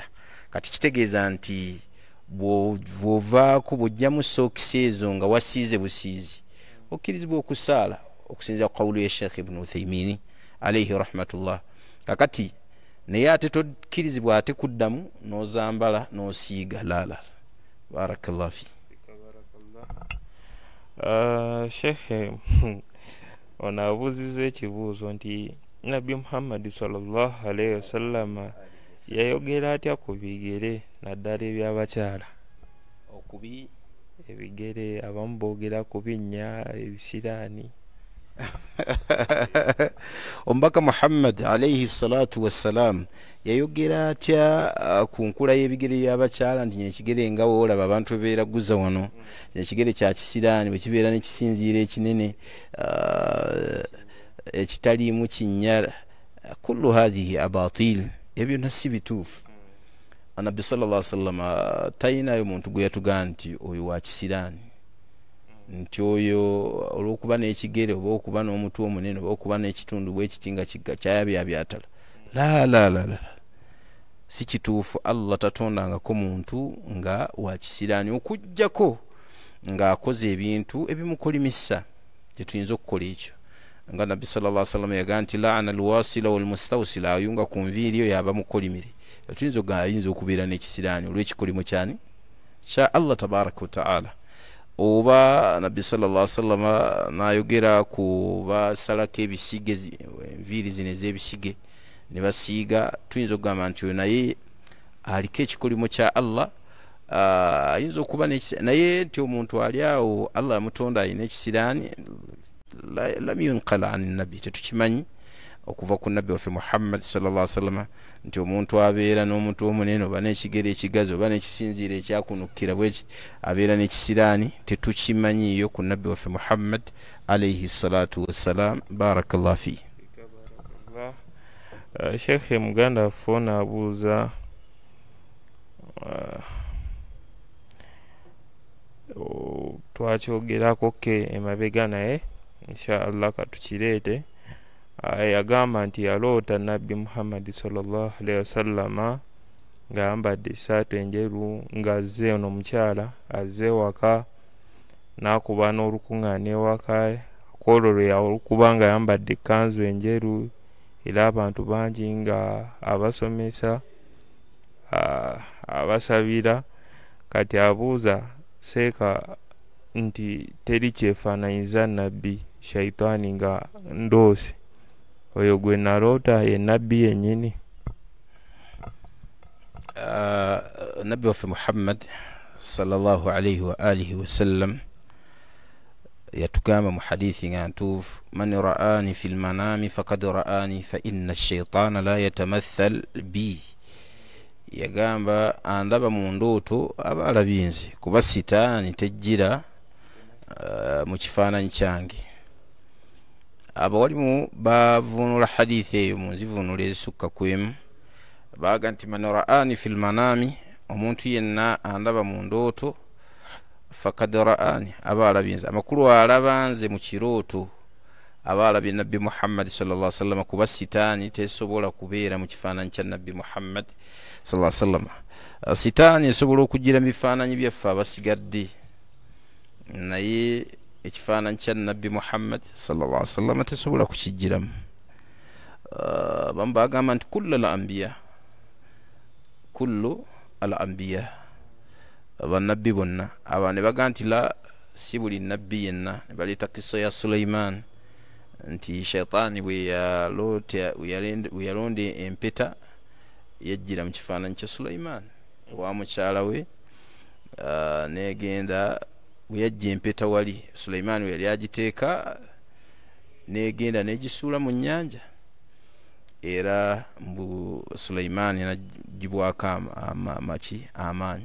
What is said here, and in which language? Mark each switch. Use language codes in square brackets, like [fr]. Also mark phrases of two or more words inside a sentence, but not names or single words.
[lg] Kati kitegeeza nti bw'ovaako bw'ojjamu sokisi ezo nga wasiize busiizi okkirizibwa okusaala okusinziira ku qawulu ya Sheikh Ibn Uthaymin [ar] عليه رحمة الله. [lg] Kakati naye ate tokkirizibwa ate kuddamu n'ozambala n'osiiga laala. [ar] بارك الله في. [lg] Sheikh ono abuuzizza ekibuuzo nti Nabbi Muhammad [ar] صلى الله عليه وسلم [lg] yayogera atya ku bigere naddala eby'abakyala? Okubi ebigere abamu boogera ku binnya ebisiraani. Omubaka Muhammad [ar] عليه الصلاة والسلام [lg] yayogera atya ku nkula y'ebigere by'abakyala nti ekigere nga woolaba abantu beeraguza wano ekigere kya kisiraani bwe kibeera n'ekisinziiro ekinene ekitaliimu kinnya [ar] كل هذه أباطيل [lg] ebyo nasi bituufu. Nabbi [ar] صلى الله عليه وسلم [lg] tayinayo muntu gwe yatugaa nti oyo wa kisiraani nti oyo olwokuba n'ekigere oba okuba n'omutwe omunene oba okuba n'ekitundu bwekitinga kyayabyabyatala la si kituufu. Allah tatondangako muntu nga wakisiraani okujjako ng'akoze ebintu ebimukolimisa tetuyinza okukola ekyo. Nga nabbi [ar] صلى الله عليه وسلم [lg] yagaa nti [ar] لعن الواصلة والمستوصلة, [lg] ayunga ku nviiri oyo aba mukolimire. Tetuyinza ayinza okubeera n'ekisiraani olw'ekikolimo kyani kya Allah [ar] تبارك وتعالى. [lg] Oba nabbi [ar] صلى الله عليه وسلم [lg] n'ayogera ku basalako ebisige, enviiri zino ez'ebisige ne basiiga, tuyinza okugamba nti oyo naye aliko ekikolimo kya Allah. Ayinza okuba naye nti omuntu ali awo Allah amutonda alina ekisiraani, [ar] لم ينقل عن النبي, [lg] tetukimanyi okuva ku nabbi waffe Muhammad [ar] صلى الله عليه وسلم [lg] nti omuntu abeera n'omuntu omunene oba n'ekigere ekigazi oba n'ekisinziiro ekyakunukira bweki abeera n'ekisiraani, tetukimanyiyo ku nabbi waffe Muhammad [ar] عليه الصلاة والسلام. بارك الله في [lg] Sheikh muganda waffe naabuuza twakyogerako ke emabega naye inshallah katukireete. Yagamba nti yaloota nabbi Muhammad [ar] صلى الله عليه وسلم [lg] ng'ayambadde essaatu enjeru ng'azze ono omukyala azze waka n'akuba n'olukuŋŋaana ewaka kwolwo lwe yalukuba ng'ayambadde ekkanzu enjeru era abantu bangi nga abasomesa abasabira. Kati abuuza seeka nti teri kyefaananyiza nabbi shaitaani nga ndoosi, oyo gwe naloota ye nabbi yennyini? Nabbi waffe Muhammad [ar] صلى الله عليه وآله وسلم [lg] yatugamba mu hadithi nga ntuufu, [ar] من رآني في المنام فقد رآني فإن الشيطان لا يتمثل بي. [lg] Yagamba andaba mu ndooto aba alabye nze, kuba sitaani tejjira mu kifaananyi kyange. Abawalimu bavunula hadithi eyo mu nzivunula ezisukka ku emu, baaga nti [ar] من رآني في المنام, [lg] omuntu yenna andaba mu ndooto, [ar] فقد رآني [lg] aba alabye nze. Amakulu alaba nze mu kirooto aba alabye nabbi Muhammad [ar] صلى الله عليه وسلم, [lg] kuba sitaani tesobola kubeera mu kifaananyi kya nabbi Muhammad [ar] صلى الله عليه وسلم. [lg] Sitaani esobola okugira mu bifaananyi byaffe abasigadde, naye ekifaananyi kya nabbi Muhammad [ar] صلى الله عليه وسلم [lg] tesobola kukijjiramu. Bamu bagamba nti [ar] كل الأنبياء, [lg] bannabbi bonna. Aba ne baga nti la, si buli nabbi yenna. Ne baleeta kisa ya Sulaiman nti shaitaani bwe yalonda empeta yajjira mu kifaananyi kya Sulaiman wa mukyala we, negenda bwe yajja empeta wali Sulaiman we yali agiteeka, negenda negisuula mu nnyanja, era mbu Sulaiman nagibwako amaanyi.